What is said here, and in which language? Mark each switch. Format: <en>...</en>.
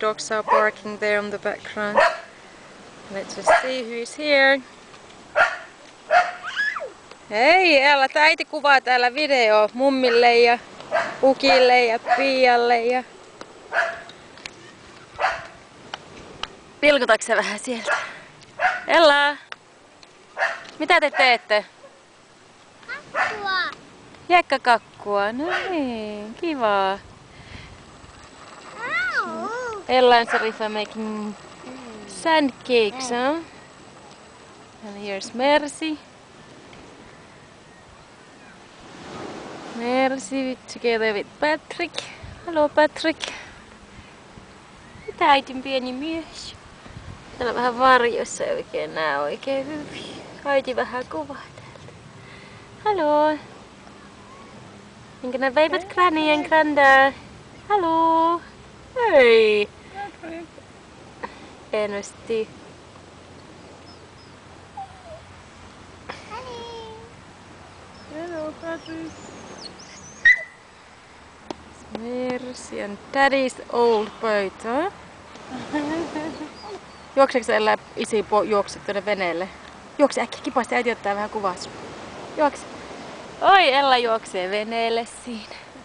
<en>Dogs are barking there on the background. Let's just see who is here.</en> <fi>Hei Ella, äiti kuvaa täällä video mummille ja Ukille ja Pialle ja... Vilkutatko sä vähän sieltä? Ella! Mitä te teette? Kakkua. Hiekkakakkua, no niin, kivaa.</fi> <en>Ella and Sarifa making sand cakes, huh? And here's Mercy. Mercy together with Patrick.</en> <fi>Hello Patrick. Mitä äitin pieni mies? Täällä vähän varjossa ei oikein näe oikein hyvin. Äiti vähän kuvaa täältä.</fi> <en>Hello. I'm gonna wave at Granny and Granda. Hello. Hey. Enosti. Hello, Patrick. Mercy and Daddy's old boat, huh?</en> <fi>Juokseeko sä Ella isi juokset tuonne veneelle? Juokse äkkiä kipasti, äiti ottaa vähän kuvaa sun. Juokse. Oi, Ella juoksee veneelle siinä.</fi>